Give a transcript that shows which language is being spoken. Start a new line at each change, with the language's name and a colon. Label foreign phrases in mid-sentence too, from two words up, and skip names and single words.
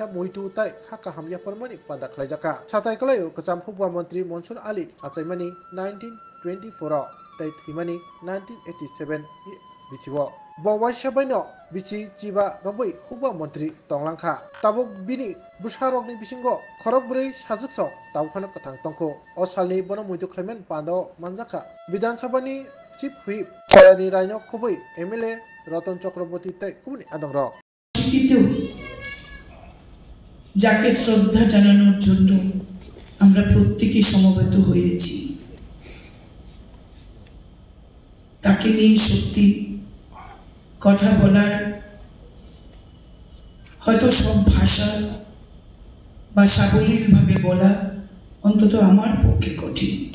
Kok Borok: मुइतु ताइ हाका हामया परमानि पादा खलाइजाका साथाय कलायो कचाम फुगबा मंत्री मनसुर आली आचाइमानी 1924 ताइ थैमानि 1987 बिसिव बवाइ साबाइनो बिसि चिबा रबै फुगबा मंत्री तंलांखा ताबुक बिनि बुसारकनि बिसिंगो खरकब्रै साजुकसो ताबुखानो कथां तंखो असालनि बन मुइतु खलाइमेन पादो मानजाखा विधानसभानि
English: chief whip
Kok Borok: কলানি রাইন খুবই এমএলএ রতন চক্রবর্তী তাই কুমনি আদংর
Bangla: যাকে শ্রদ্ধা জানানোর জন্য আমরা প্রত্যেকে সমবেত হয়েছি তাকে নিয়ে সত্যি কথা বলার হয়তো সব ভাষা বা সাবলীলভাবে বলা অন্তত আমার পক্ষে কঠিন।